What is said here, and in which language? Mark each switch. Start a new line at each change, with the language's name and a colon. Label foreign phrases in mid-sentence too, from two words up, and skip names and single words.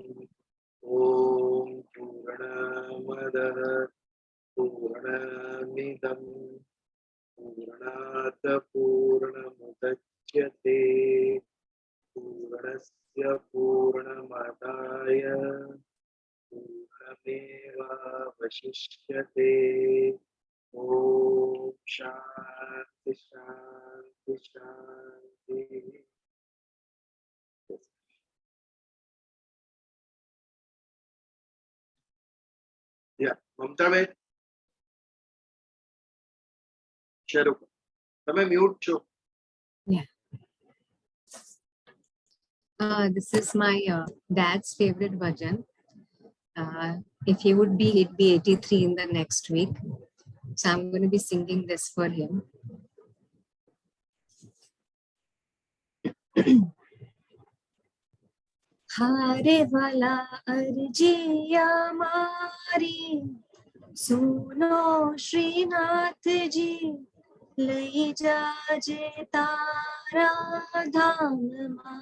Sanskrit: ॐ पूर्णमदः पूर्णमिदं पूर्णात् पूर्णमुदच्यते पूर्णस्य पूर्णमादाय पूर्णमेवावशिष्यते। ॐ शान्ति शान्ति शान्ति।
Gujarati: ममता बेन શરૂ તમે મ્યુટ છો.
English: This is my dad's favorite bhajan. If he would be, he'd be 83 in the next week. So I'm going to be singing this for him.
Gujarati: હારે વાલા અરજીયા મારી સુનો શ્રીનાથ જી લઈ જાજે તારા ધામ માં।